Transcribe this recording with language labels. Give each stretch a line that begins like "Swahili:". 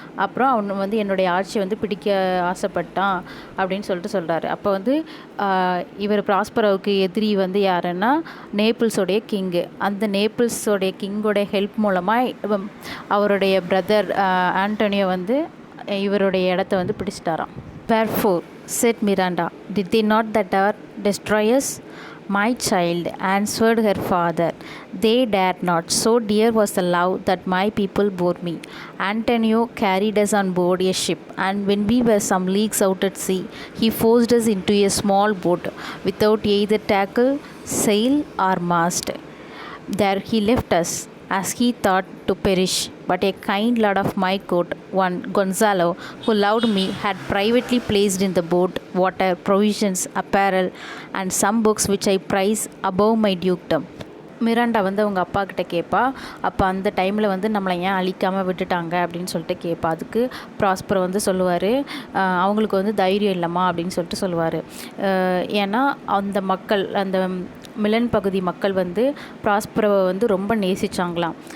Tamil: அப்புறம் அவன் வந்து என்னுடைய ஆட்சியை வந்து பிடிக்க ஆசைப்பட்டான் அப்படின்னு சொல்லிட்டு சொல்கிறாரு. அப்போ வந்து இவர் ப்ராஸ்பரோவுக்கு எதிரி வந்து யாருன்னா நேபிள்ஸோடைய கிங்கு. அந்த நேபிள்ஸோடைய கிங்கோடைய ஹெல்ப் மூலமாக அவருடைய பிரதர் ஆண்டனியோ வந்து இவருடைய இடத்த வந்து பிடிச்சிட்டாராம்.
English: Wherefore, said Miranda, did they not that are destroyers? My child, answered her father, they dared not. So dear was the love that my people bore me. Antonio carried us on board a ship, and when we were some leagues out at sea, he forced us into a small boat without either tackle, sail, or mast. There he left us, as he thought, to perish. But a kind lord of my court, one Gonzalo, who loved me, had privately placed in the boat water, provisions, apparel, and some books which I prize above my dukedom.
Tamil: Miranda வந்து அவங்க அப்பா கிட்ட கேட்பா, அப்போ அந்த டைமில் வந்து நம்மளை ஏன் அழிக்காமல் விட்டுட்டாங்க அப்படின்னு சொல்லிட்டு கேட்பா. அதுக்கு ப்ராஸ்பர் வந்து சொல்லுவார், அவங்களுக்கு வந்து தைரியம் இல்லைம்மா அப்படின்னு சொல்லிட்டு சொல்லுவார். ஏன்னா அந்த மக்கள், அந்த மிலன் பகுதி மக்கள் வந்து ப்ராஸ்பரோவை வந்து ரொம்ப நேசித்தாங்களாம்.